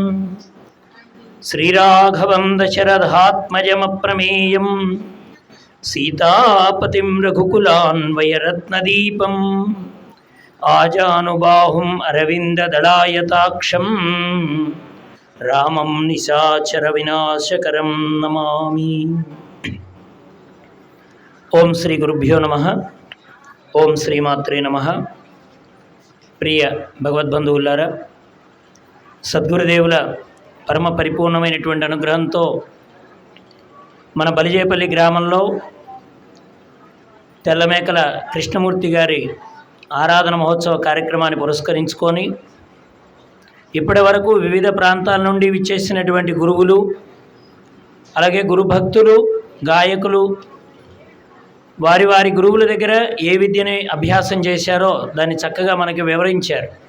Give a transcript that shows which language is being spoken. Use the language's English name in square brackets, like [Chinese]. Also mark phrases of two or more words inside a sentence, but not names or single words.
[Sanskrit] श्रीराघवं दशरथात्मजमप्रमेयं सीतापतिं रघुकुलान्वयरत्नदीपम् आजानुबाहुम् अरविन्ददलायताक्षं रामं निशाचरविनाशकरं नमामि। ओं श्री गुरुभ्यो नमः। ओं श्रीमात्रे नमः। [Telugu] ప్రియ భగవద్బంధువులారా, సద్గురుదేవుల పరమ పరిపూర్ణమైనటువంటి అనుగ్రహంతో మన బలిజేపల్లి గ్రామంలో తెల్లమేకల కృష్ణమూర్తి గారి ఆరాధన మహోత్సవ కార్యక్రమాన్ని పురస్కరించుకొని ఇప్పటి వరకు వివిధ ప్రాంతాల నుండి విచ్చేసినటువంటి గురువులు, అలాగే గురుభక్తులు, గాయకులు వారి వారి గురువుల దగ్గర ఏ విద్యని అభ్యాసం చేశారో దాన్ని చక్కగా మనకి వివరించారు.